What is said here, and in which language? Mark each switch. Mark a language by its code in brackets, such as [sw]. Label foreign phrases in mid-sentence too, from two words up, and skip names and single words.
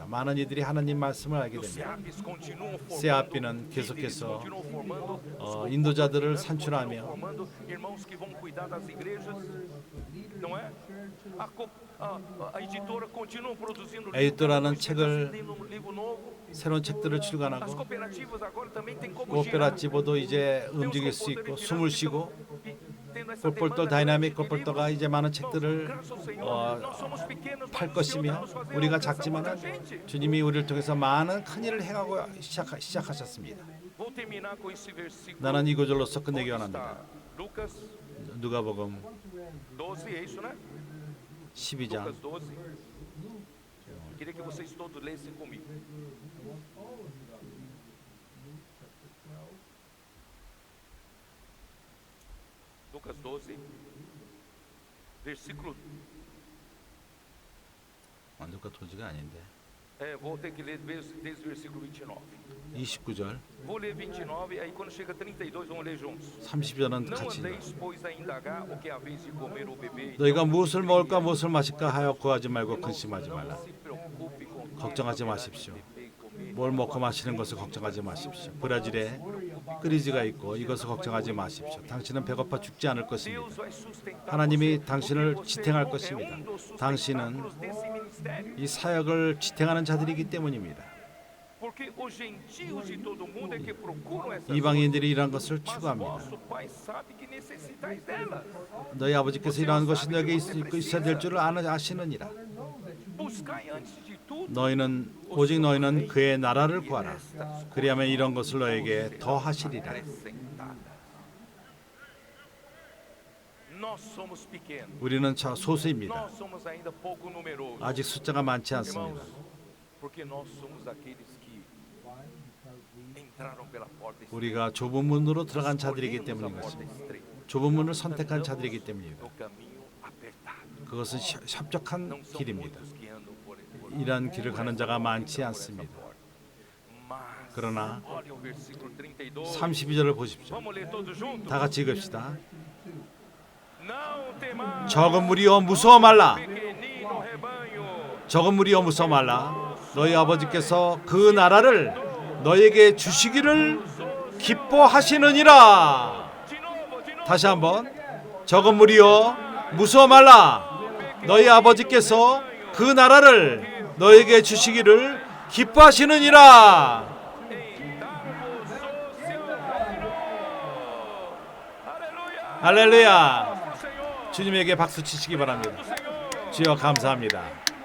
[ko] 많은 이들이 하나님 말씀을 알게 됩니다. 세아피는 계속해서 인도자들을 산출하며 에이토라는 책을 새로운 책들을 [pt] As [ko] 출간하고 [pt] cooperativas agora também têm como girar. [ko] 코오페라티보도 이제 [pt] Tem os [ko] 움직일 수 있고 [pt] comportamentos [ko] 숨을 쉬고 [pt] e tendo essa [ko] 꼴꼴돌 [pt] demanda [ko] 다이나믹 [pt] grande de [ko] 꼴꼴돌가 [pt] livros, [ko] 이제 많은 [pt] nós, [ko] 책들을 [pt] graças ao Senhor, nós somos pequenos, [ko] 팔 [pt] mas o Senhor [ko] 것이며 [pt] está nos fazendo [ko] 우리가 [pt] alcançar [ko] 작지만은 [pt] muita gente. [ko] 주님이 우리를 통해서 많은 큰 일을 행하고 시작하셨습니다. [pt] Vou terminar com esse versículo. [ko] 나는 이 구절로서 끝내기 [pt] Onde [ko] 원합니다. [pt] está? Lucas [ko] 누가복음 [pt] 12, é isso, né? [ko] 12장 [pt] Lucas 12. Queria que vocês todos lessem comigo. Lucas 12, versículo. [ko] 누가 도지가 아닌데 [pt] Vou ter que ler desde o versículo 29. [ko] 29절 [pt] Vou ler 29, aí quando chega 32, vamos ler juntos. [ko] 30절은 [pt] Não [ko] 같이 [pt] andeis, pois, a indagar o que haveis de comer ou beber. [ko] 너희가 무엇을 먹을까 무엇을 마실까 하여 구하지 말고 근심하지 말라. [pt] Não se preocupe com o que [ko] 걱정하지 [pt] haverá [ko] ma십시오. [pt] de beber e comer. [ko] 뭘 먹고 마시는 것을 걱정하지 마십시오. 브라질에 크리즈가 있고 이것을 걱정하지 마십시오. 당신은 배고파 죽지 않을 것입니다. [pt] Deus vai sustentar [ko] 하나님이 [pt] você, [ko] 당신을 [pt] porque você [ko] 지탱할 [pt] é [ko] 것입니다. [pt] dos [ko] 당신은 [pt] sustentáculos desse ministério. [ko] 이 사역을 지탱하는 자들이기 때문입니다. [pt] Porque os gentios de todo mundo é que procuram essas [ko] 이방인들이 이러한 것을 [pt] coisas, mas [ko] 추구합니다. [pt] vosso Pai sabe que necessitais delas. [ko] 너희 아버지께서 이러한 것이 너에게 있어야 될 줄을 아시느니라. [pt] Buscai antes de tudo [ko] 오직 너희는 그의 나라를 구하라. 그리하면 이런 것을 너에게 더 하시리라. [pt] acrescentada. Nós somos pequenos. [ko] 우리는 소수입니다. [pt] Nós somos ainda pouco numerosos. [ko] 아직 숫자가 많지 않습니다. [pt] Irmãos, porque nós somos aqueles que entraram pela porta estreita. [ko] 우리가 좁은 문으로 들어간 자들이기 [pt] Escolhemos a [ko] 때문인 [pt] porta [ko] 것입니다. [pt] estreita. [ko] 좁은 문을 선택한 자들이기 때문입니다. [pt] No caminho apertado. [ko] 그것은 협적한 [pt] Não são [ko] 길입니다. [pt] muitos que andam por [ko] 이러한 길을 가는 자가 많지 [pt] essa [ko] 않습니다. [pt] porta. Mas, [ko] 그러나 [pt] olha o versículo 32. [ko] 32절을 보십시오. [pt] Vamos ler todos juntos. [ko] 다 같이 읽읍시다. [pt] Não temais, [ko] 적은 무리여 무서워 말라. [pt] pequenino rebanho. [ko] 적은 무리여 무서워 말라. 너희 아버지께서 그 나라를 너에게 주시기를 기뻐하시느니라. [pt] De novo, de novo. [ko] 다시 한번 적은 무리여 무서워 말라. 너희 아버지께서 그 나라를 너에게 주시기를 기뻐하시느니라. [pt] Damos o seu reino. Aleluia. [ko] 할렐루야. [pt] Senhor. [ko] 주님에게 박수 치시기 바랍니다. [pt] Senhor. [ko] 주여 감사합니다.